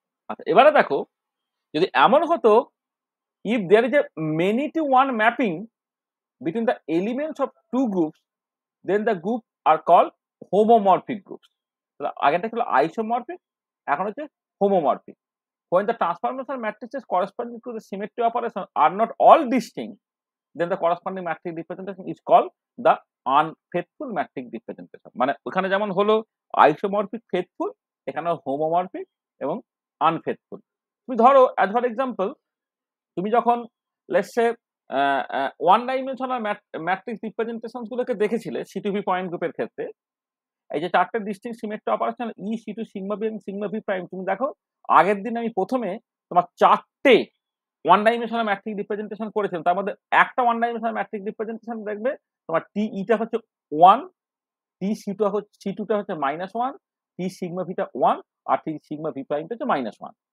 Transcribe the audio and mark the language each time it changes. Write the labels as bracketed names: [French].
[Bangla] আচ্ছা, এবারে দেখো যদি এমন হতো [English] if there is a many to one mapping between the elements of two groups, then the group are called homomorphic groups. [Bangla] তাহলে আগেরটা ছিল আইসোমরফিক, এখন হচ্ছে homomorphic. [English] When the transformation matrices corresponding to the symmetry operation are not all distinct, then the corresponding matrix representation is called the unfaithful matrix representation. [Bangla] মানে ওখানে যেমন হলো isomorphic faithful, এখানে হোমোমরফিক এবং আনফেথফুল। তুমি ধরো [English] as for example [Bangla] তুমি যখন [English] let's say [Bangla] one dimensional matrix representation গুলোকে দেখেছিলে C2B পয়েন্ট গ্রুপের ক্ষেত্রে, এই যে চারটে distinct symmetry operation E C2 sigma B এবং সিগমা B প্রাইম, তুমি দেখো আগের দিন আমি প্রথমে তোমার চারটে ওয়ান ডাইমেনশনাল ম্যাট্রিক্স রিপ্রেজেন্টেশন করেছিলাম, তার মধ্যে একটা ওয়ান ডাইমেনশনাল ম্যাট্রিক্স রিপ্রেজেন্টেশন দেখবে তোমার TE টা হচ্ছে 1, C2 টা হচ্ছে -1, T সিগমা V টা 1 আর T সিগমা V প্রাইম টা হচ্ছে -1।